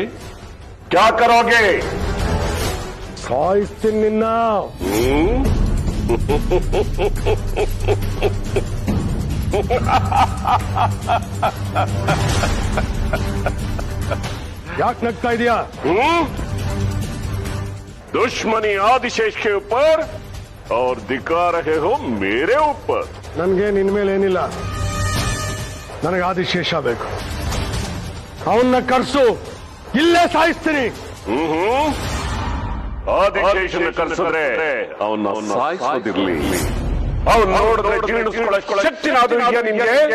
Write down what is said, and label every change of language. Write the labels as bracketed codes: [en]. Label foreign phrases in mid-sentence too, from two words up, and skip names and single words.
[hi] क्या करोगे? [kn] ಸಾಯಿಸ್ತೀನಿ ನಿನ್ನ. ಯಾಕೆ ನಗ್ತಾ ಇದೀಯಾ? [hi] दुश्मनी आदिशेष के ऊपर और दिखा रहे हो मेरे ऊपर. [kn] ನನ್ಗೆ ನಿನ್ ಮೇಲೆ ಏನಿಲ್ಲ. ನನಗೆ ಆದಿಶೇಷ ಬೇಕು. ಅವನ್ನ ಕರ್ಸು, ಇಲ್ಲೇ ಸಾಯಿಸ್ತೀನಿ. ಆದಿಶೇಷನ ಕರ್ಸಿದ್ರೆ ಅವನ್ನ ಸಾಯಿಸೋದಿರ್ಲಿ. ಅವನು ನೋಡಿದ್ರೆ ಜೀರ್ಣಿಸ್ಕೊಳ್ಳೋ ಶಕ್ತಿ ನಾದು ಇದೆಯಾ ನಿನ್ಗೆ?